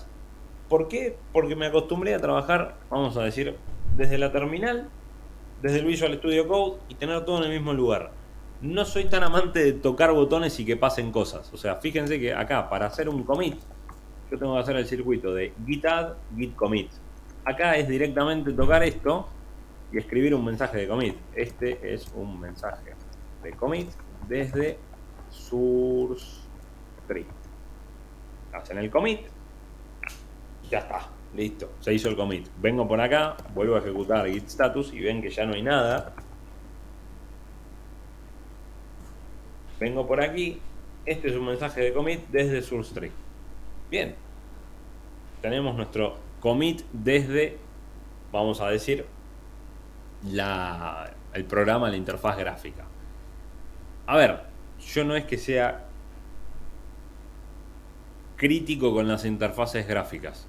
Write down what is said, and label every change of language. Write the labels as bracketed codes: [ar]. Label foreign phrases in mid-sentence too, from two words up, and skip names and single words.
[es] ¿Por qué? Porque me acostumbré a trabajar, vamos a decir, desde la terminal, desde el Visual Studio Code y tener todo en el mismo lugar. no soy tan amante de tocar botones y que pasen cosas. O sea, fíjense que acá, para hacer un commit, yo tengo que hacer el circuito de git add, git commit. Acá es directamente tocar esto y escribir un mensaje de commit. Este es un mensaje de commit desde source tree. Hacen el commit, ya está, listo, se hizo el commit. Vengo por acá, vuelvo a ejecutar git status y ven que ya no hay nada. Vengo por aquí, este es un mensaje de commit desde source tree. Bien, tenemos nuestro commit desde, vamos a decir, el programa, la interfaz gráfica. A ver, yo no es que sea crítico con las interfaces gráficas.